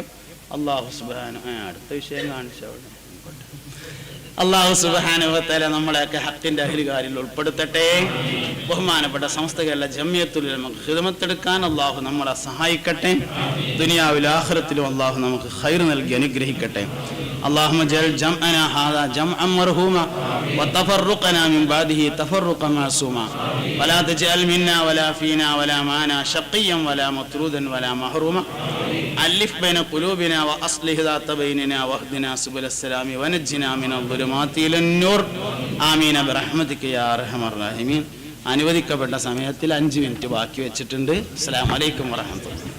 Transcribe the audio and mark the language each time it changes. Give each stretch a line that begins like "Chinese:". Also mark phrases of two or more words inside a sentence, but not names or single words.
Arabic: الله سبحانه
Malayalam: അടുത്ത വിഷയം കാണിച്ചവിടെ
Arabic: الله سبحانه وتعالى
Malayalam: നമ്മളെയൊക്കെ ഹക്കിന്റെ അഹ്ലുകാരിൽ ഉൾപ്പെടുത്തട്ടെ. ബഹുമാനപ്പെട്ട സമസ്ത കേരള ജംഇയ്യത്തുൽ ഉലമക്ക് ഖിദ്മത്തെടുക്കാൻ അല്ലാഹു നമ്മളെ സഹായിക്കട്ടെ. ദുനിയാവിലും ആഖിറത്തിലും അല്ലാഹു നമുക്ക് ഖൈർ നൽകി അനുഗ്രഹിക്കട്ടെ.
Arabic: اللهم اجعل جمعنا هذا جمعا مرحوما وتفرقنا من بعده تفرقا معصوما ولا تجعل منا ولا فينا ولا معنا شقيا ولا مطرودا ولا محروما ألف بين قلوبنا وأصلح ذات بيننا واهدنا سبل السلام ونجنا من الظلمات إلى النور آمين برحمتك يا أرحم الراحمين.
Malayalam: അനുവദിക്കപ്പെട്ട സമയത്തിൽ 5 മിനിറ്റ് ബാക്കി വെച്ചിട്ടുണ്ട്.
Arabic: السلام عليكم ورحمة الله.